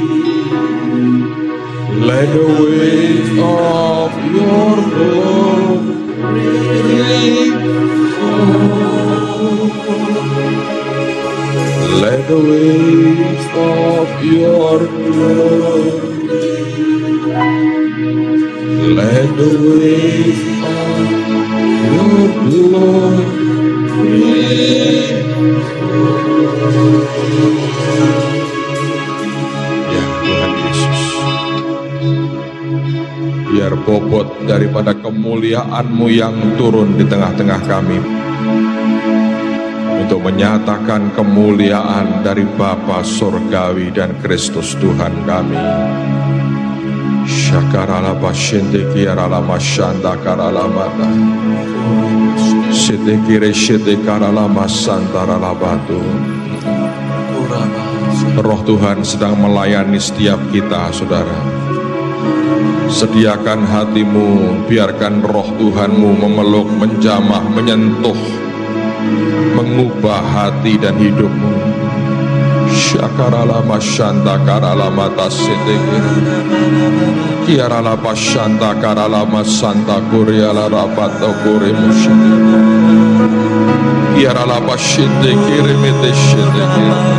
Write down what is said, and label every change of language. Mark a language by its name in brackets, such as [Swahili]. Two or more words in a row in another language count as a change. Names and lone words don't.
[English] Let the wave of your glory fall. Let the wave of your glory. Let the wave of your glory. [Indonesian] Ya Tuhan Yesus, biar bobot daripada kemuliaan-Mu yang turun di tengah-tengah kami untuk menyatakan kemuliaan dari Bapa Surgawi dan Kristus Tuhan kami. Syakarala basyende kiarala masyanda karala mata. Sedekire sedekarala masantara batu. Roh Tuhan sedang melayani setiap kita, saudara. Sediakan hatimu, biarkan roh Tuhan-Mu memeluk, menjamah, menyentuh, mengubah hati dan hidupmu. Syakarala masyanda karala mata sedekire. Kiarala pasyanda karala masanta kuriala rapato kurimushi. Kiarala pasyende kirimete sedekire.